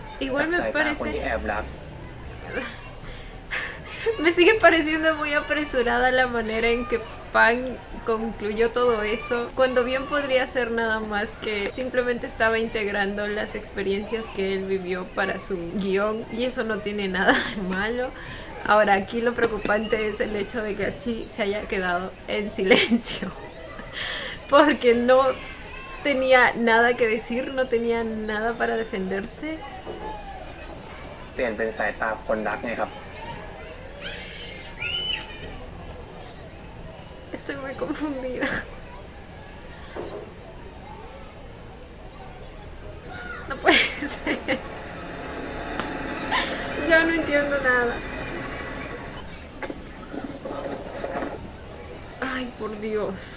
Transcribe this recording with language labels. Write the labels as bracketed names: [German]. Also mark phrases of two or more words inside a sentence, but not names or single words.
[Spanish] igual [Thai] จาก [Spanish] me [Thai] สายตาคนที่ [Spanish] parece [Thai] แอบรัก [Spanish] me sigue pareciendo muy apresurada la manera en que Pan concluyó todo eso, cuando bien podría ser nada más que simplemente estaba integrando las experiencias que él vivió para su guión, y eso no tiene nada de malo. Ahora, aquí lo preocupante es el hecho de que Archie se haya quedado en silencio, porque no tenía nada que decir, no tenía nada para defenderse. [Thai] เปลี่ยนเป็นสายตาคนรักไงครับ [Spanish] Estoy muy confundida. No puede ser. Ya no entiendo nada. Ay, por Dios.